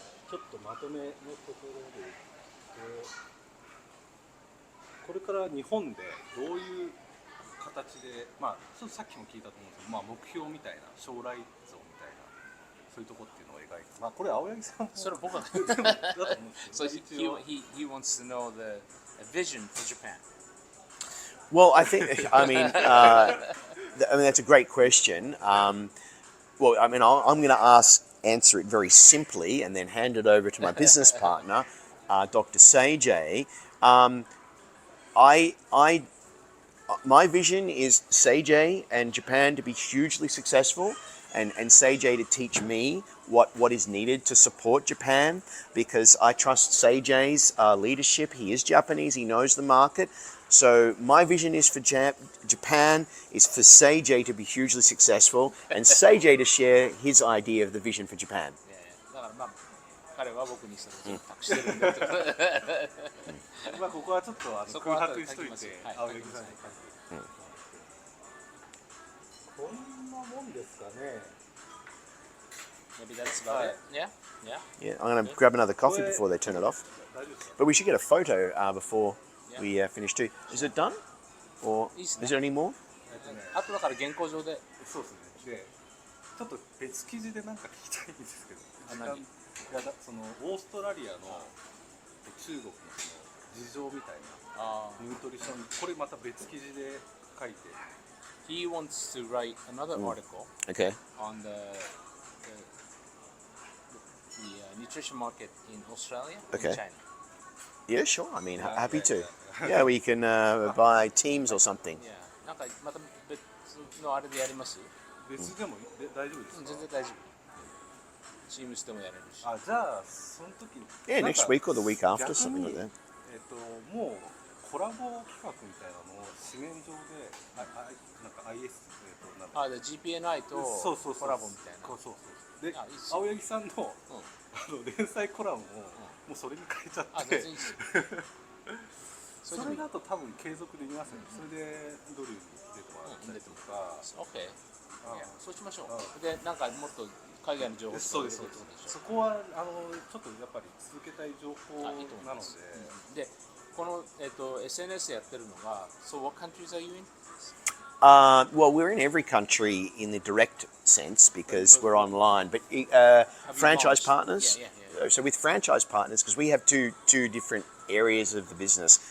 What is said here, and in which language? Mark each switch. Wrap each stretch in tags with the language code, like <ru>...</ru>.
<ja>ちょっとまとめのところでこれから日本でどういう形で、まあちょっとさっきも聞いたと思うんですけど、まあ目標みたいな将来像みたいなそういうところっていうのを描いて、まあこれ青柳さんもそれ僕がだと思うんですけど、</ja> <en>So he wants to know the vision for Japan. Well, I think, I mean, that's a great question. Well, I mean, I'm going to answer it very simply and then hand it over to my business partner, Dr. Seijay. My vision is Seijay and Japan to be hugely successful, and Seijay to teach me what is needed to support Japan, because I trust Seijay's leadership. He is Japanese, he knows the market. So my vision is for Japan is for Seijay to be hugely successful, and Seijay to share his idea of the vision for Japan.</en> <ja>だからまあ彼は僕にそれを託してるんだと。まあここはちょっと空白しといて青柳さんに書いて。こんなもんですかね。</ja> <en>Maybe that's about it. Yeah, yeah. Yeah, I'm going to grab another coffee before they turn it off. But we should get a photo before we finish too. Is it done? Or is there any more?</en> <ja>あとだから原稿上で。そうですね。で、ちょっと別記事でなんか聞きたいんですけど、そのオーストラリアの中国のその事情みたいなニュートリション、これまた別記事で書いて。</ja> <en>He wants to write another article Okay. on the nutrition market in Australia and Okay. China. Yeah, sure. I mean, happy to. Yeah, we can buy teams or something. Yeah.</en> <ja>なんかまた別のあれでやります？別でも大丈夫ですか？全然大丈夫。チームスでもやれるし。あ、じゃあその時に。</ja> <en>Yeah, next week or the week after, something like that.</en> <ja>もうコラボ企画みたいなのを紙面上で、なんか IS で GPNi とコラボみたいな。そうそう。で、青柳さんの連載コラムをもうそれに変えちゃって。それだと多分継続できますよね。それでドリルに出てもらったりとか。 OK。 そうしましょう。で、なんかもっと海外の情報とかそうです。そこはちょっとやっぱり続けたい情報なので。で、このSNS やってるのが、</ja> <en>So what countries are you in? Well, we're in every country in the direct sense because we're online, but franchise partners. Yeah. So with franchise partners, because we have two different areas of the business.</en>